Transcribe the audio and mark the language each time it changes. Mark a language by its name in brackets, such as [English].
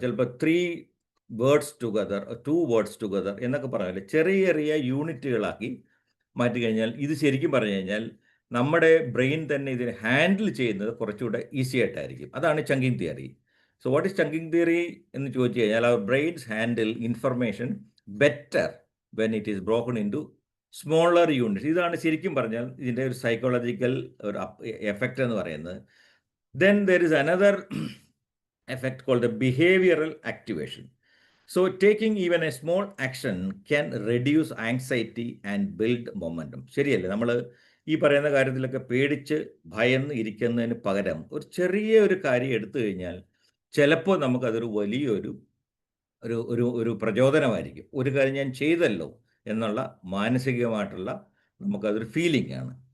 [Malayalam] ചിലപ്പോൾ [English] 3 words together, 2 words together [Malayalam] എന്നൊക്കെ പറഞ്ഞാൽ ചെറിയ ചെറിയ യൂണിറ്റുകളാക്കി മാറ്റി കഴിഞ്ഞാൽ ഇത് ശരിക്കും പറഞ്ഞു കഴിഞ്ഞാൽ നമ്മുടെ ബ്രെയിൻ തന്നെ ഇതിനെ ഹാൻഡിൽ ചെയ്യുന്നത് കുറച്ചുകൂടെ ഈസി ആയിട്ടായിരിക്കും. അതാണ് chunking theory. [English] so what is chunking theory [Malayalam] എന്ന് ചോദിച്ചു കഴിഞ്ഞാൽ [English] അവർ brains handle information better when it is broken into smaller units. [Malayalam] ഇതാണ് ശരിക്കും പറഞ്ഞാൽ ഇതിൻ്റെ ഒരു സൈക്കോളജിക്കൽ ഒരു എഫക്റ്റ് എന്ന് പറയുന്നത്. [English] Then there is another effect called the behavioral activation. So taking even a small action can reduce anxiety and build momentum. [Malayalam] ശരിയല്ലേ? നമ്മൾ ഈ പറയുന്ന കാര്യത്തിലൊക്കെ പേടിച്ച് ഭയന്ന് ഇരിക്കുന്നതിന് പകരം ഒരു ചെറിയ ഒരു കാര്യം എടുത്തു കഴിഞ്ഞാൽ ചിലപ്പോൾ നമുക്കതൊരു വലിയൊരു ഒരു പ്രചോദനമായിരിക്കും. ഒരു കാര്യം ഞാൻ ചെയ്തല്ലോ എന്നുള്ള മാനസികമായിട്ടുള്ള നമുക്കതൊരു ഫീലിംഗ് ആണ്.